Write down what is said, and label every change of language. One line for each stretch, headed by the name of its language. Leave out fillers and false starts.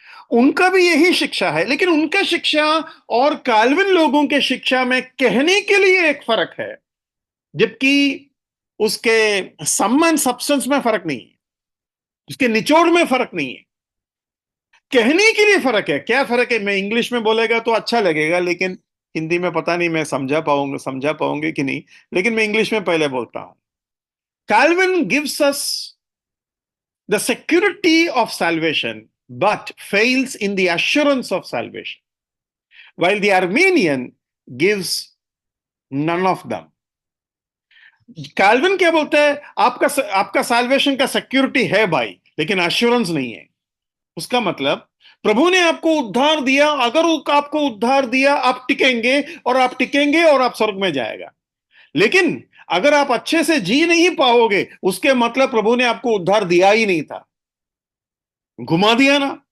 Hindi: उनका भी यही शिक्षा है, लेकिन उनका शिक्षा और काल्विन लोगों के शिक्षा में कहने के लिए एक फर्क है, जबकि उसके
English: sum and substance
Hindi: में फर्क नहीं है, उसके निचोड़ में फर्क नहीं है। कहने के लिए फर्क है। क्या फर्क है? मैं इंग्लिश में बोलेगा तो अच्छा लगेगा, लेकिन हिंदी में पता नहीं मैं समझा पाऊंगा कि नहीं, लेकिन मैं इंग्लिश में पहले बोलता हूं।
English: Calvin gives us the security of salvation, but fails in the assurance of salvation, while the Armenian gives none of them.
Hindi: Kelvin क्या बोलता है? आपका साल्वेशन का सिक्योरिटी है भाई, लेकिन एश्योरेंस नहीं है। उसका मतलब प्रभु ने आपको उद्धार दिया, अगर आपको उद्धार दिया आप टिकेंगे और आप स्वर्ग में जाएगा। लेकिन अगर आप अच्छे से जी नहीं पाओगे, उसके मतलब प्रभु ने आपको उद्धार दिया ही नहीं था, घुमा दिया ना।